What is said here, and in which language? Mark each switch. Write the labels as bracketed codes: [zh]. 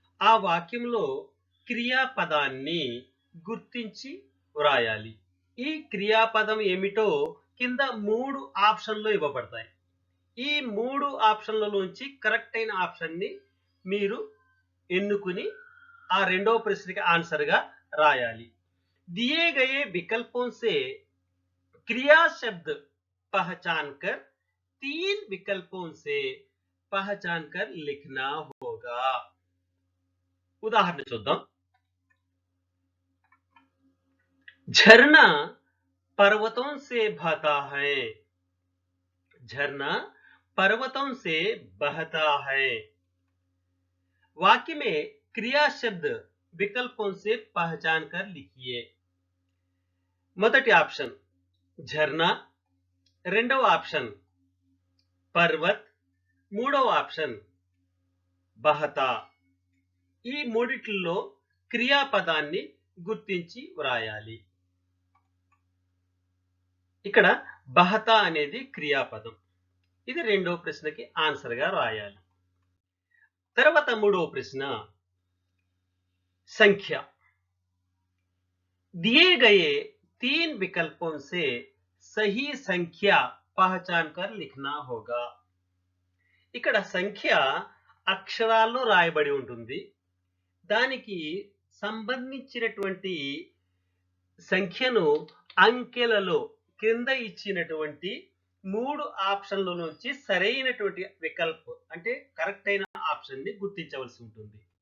[te] ఆ వాక్యంలో క్రియాపదాన్ని గుర్తించి వ్రాయాలి. ఈ క్రియాపదం ఏమిటో కింద 3 ఆప్షన్లు ఇవ్వబడతాయి. ఈ 3 ఆప్షన్లలోంచి కరెక్ట్ అయిన ఆప్షన్ని మీరు ఎన్నుకుని ఆ 2వ ప్రశ్నకి ఆన్సర్గా రాయాలి. [hi] दिए गए विकल्पों से क्रिया शब्द पहचान कर तीन विकल्पों से पहचान कर लिखना होगा। उदाहरण [te] చూద్దాం। [hi] झरना पर्वतों से बहता है। झरना पर्वतों से बहता है। वाक्य में क्रिया शब्द विकल्पों से पहचान कर लिखिए। [te] మొదటి ఆప్షన్ झरना, రెండవ ఆప్షన్ పర్వత్, మూడవ ఆప్షన్ బహతా। ఈ మూడిట్లో క్రియాపదాన్ని గుర్తించి వ్రాయాలి। ఇక్కడ బహతా అనేది క్రియాపదం। ఇది రెండవ ప్రశ్నకి ఆన్సర్ గా రాయాలి। తర్వాత మూడవ ప్రశ్న संख्या। [hi] दिए गए तीन विकल्पों से सही संख्या पहचान कर लिखना होगा। [te] ఇక్కడ సంఖ్య అక్షరాల్లో రాయబడి ఉంటుంది। దానికి సంబంధించినటువంటి సంఖ్యను అంకెలలో కింద ఇచ్చినటువంటి మూడు ఆప్షన్ల నుంచి సరైనటువంటి వికల్పం అంటే కరెక్ట్ అయిన ఆప్షన్ ని గుర్తించవలసి ఉంటుంది।